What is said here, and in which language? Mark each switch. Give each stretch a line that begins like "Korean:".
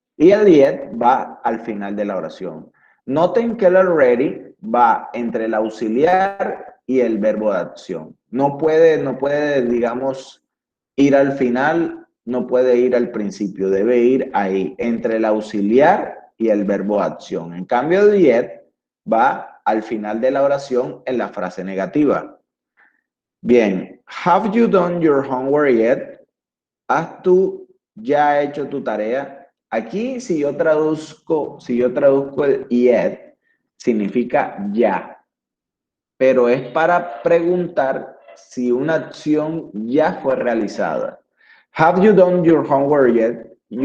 Spanish: Y el yet va al final de la oración. Noten que el already va entre el auxiliar y el verbo de acción. No puede, digamos, ir al final, no puede ir al principio, debe ir ahí, entre el auxiliar y el verbo de acción. En cambio, el yet va al final de la oración en la frase negativa.
English: Bien, have you done your homework yet?
Spanish: ¿Has tú ya hecho tu tarea? Aquí, si yo traduzco el yet, significa ya, pero es para preguntar si una acción ya fue realizada.
English: Have you done your homework yet?